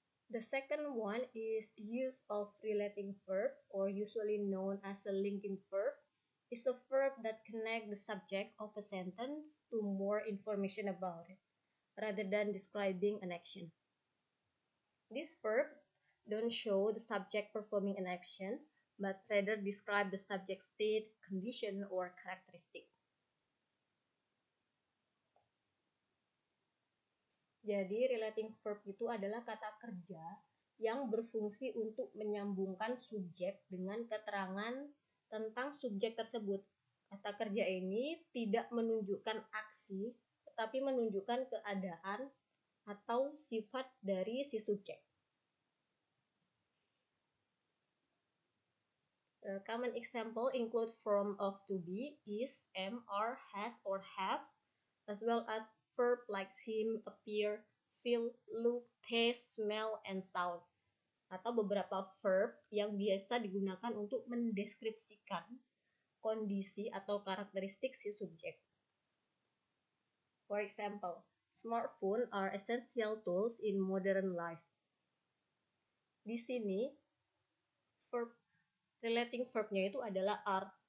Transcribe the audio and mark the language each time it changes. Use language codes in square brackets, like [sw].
[en] The second one is use of relating verb, or usually known as a linking verb, is a verb that connects the subject of a sentence to more information about it, rather than describing an action. This verb don't show the subject performing an action, but rather describe the subject state, condition, or characteristic. [id] Jadi relating verb itu adalah kata kerja yang berfungsi untuk menyambungkan subjek dengan keterangan tentang subjek tersebut. Kata kerja ini tidak menunjukkan aksi, tetapi menunjukkan keadaan atau sifat dari si subjek. [en] A common example include form of to be, is, am, are, has, or have, as well as verb like seem, appear, feel, look, taste, smell, and sound. [id] Atau beberapa verb yang biasa digunakan untuk mendeskripsikan kondisi atau karakteristik si subjek. [en] For example, smartphones are essential tools in modern life. [id] Di sini, relating verb-nya itu adalah are.